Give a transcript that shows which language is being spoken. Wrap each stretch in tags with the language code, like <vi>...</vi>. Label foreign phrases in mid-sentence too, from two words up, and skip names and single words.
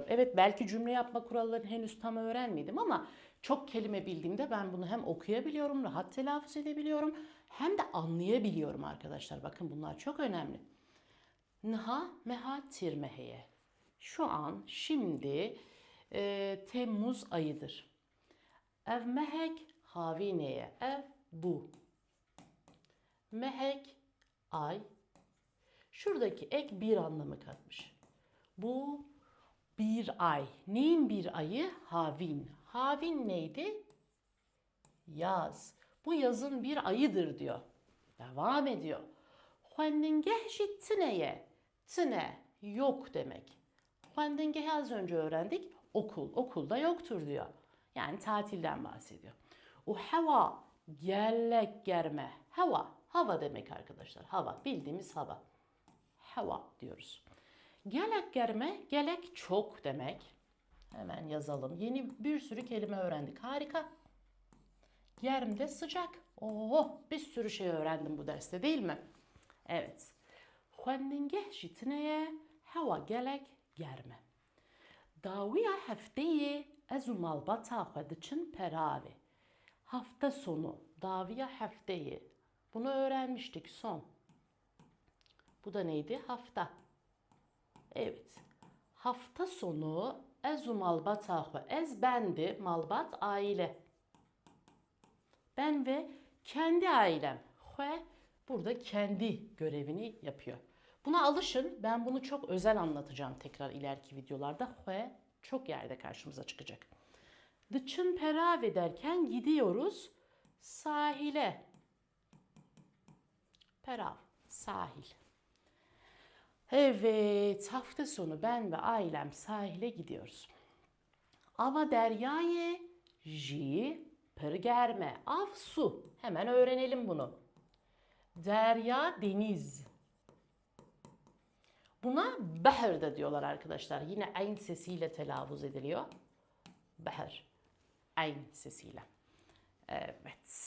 <tr>Evet, belki cümle yapma kurallarını henüz tam öğrenmedim ama çok kelime bildiğimde ben bunu hem okuyabiliyorum, rahat telaffuz edebiliyorum hem de anlayabiliyorum arkadaşlar. Bakın bunlar çok önemli.</tr> <ku>Nha meha tirmeheye.</ku> <tr>Şu an şimdi Temmuz ayıdır.</tr> <ku>Ev mehek havineye. Ev bu.</ku> <tr>Mehek ay. Şuradaki ek bir anlamı katmış. Bu bir ay. Neyin bir ayı? Havin. Havin neydi? Yaz. Bu yazın bir ayıdır diyor. Devam ediyor.</tr> <ku>Huendingeh tıneye.</ku> <tr>Tine yok demek. Huendingeh'i az önce öğrendik. Okul. Okulda yoktur diyor. Yani tatilden bahsediyor.</tr> <ku>O hava gelek germe.</ku> <tr>Hava demek arkadaşlar. Hava. Bildiğimiz hava. Hava diyoruz.</tr> <ku>Gelek germe,</ku> <tr>gelek çok demek. Hemen yazalım. Yeni bir sürü kelime öğrendik. Harika. Germ de sıcak. Oh, bir sürü şey öğrendim bu derste değil mi?</tr> <ku>Evet. Xwendingeh jitneye hava gelek germe. Dawiya hefteyê ez û malbata xwe diçin peravê.</ku> <tr>Hafta sonu.</tr> <ku>Dawiya hefteyê.</ku> <tr>Bunu öğrenmiştik son. Bu da neydi? Hafta. Evet. Hafta sonu</tr> <ku>ez û malbata xwe.</ku> <tr>Ez bendi, malbat aile. Ben ve kendi ailem. Xwe burada kendi görevini yapıyor. Buna alışın. Ben bunu çok özel anlatacağım tekrar ileriki videolarda. Xwe çok yerde karşımıza çıkacak.</tr> <ku>Dıçın perave</ku> <tr>derken gidiyoruz sahile. Perav, sahil. Evet, hafta sonu ben ve ailem sahile gidiyoruz.</tr> <ku>Ava deryaye ji pırgerme.</ku> <tr>Av su. Hemen öğrenelim bunu. Derya deniz. Buna behr de diyorlar arkadaşlar. Yine ayn sesiyle telaffuz ediliyor. Behr. Ayn sesiyle. Evet.</tr>